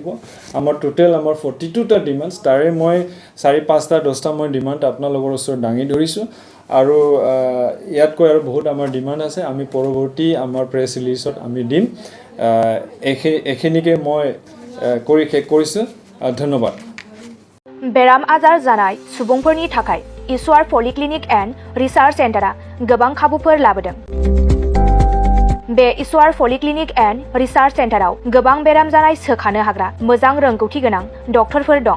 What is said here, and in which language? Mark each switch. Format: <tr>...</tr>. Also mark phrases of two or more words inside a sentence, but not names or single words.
<as>আমাৰ টোটেল 42টা ডিমাণ্ড, তাৰে মই 4-5টা 10টা মই ডিমাণ্ড আপোনালোকৰ ওচৰত দাঙি ধৰিছোঁ। আৰু ইয়াতকৈ আৰু বহুত আমাৰ ডিমাণ্ড আছে, আমি পৰৱৰ্তী আমাৰ</as> <en>press release</en> <as>আমি দিম। এইখিনিকে মই কৰি শেষ কৰিছোঁ। ধন্যবাদ।</as> <brx>बेराम आजार जानाय सुबुंफोरनि थाखाय इसवार पलिक्लिनिक एन्ड रिसार्च सेन्टारा गोबां खाबुफोर लाबोदों। बे इसवार पलिक्लिनिक एन्ड रिसार्च सेन्टाराव गोबां बेराम जानाय सोखानो हाग्रा मोजां रोंगौथि गोनां डक्टरफोर दं।</brx>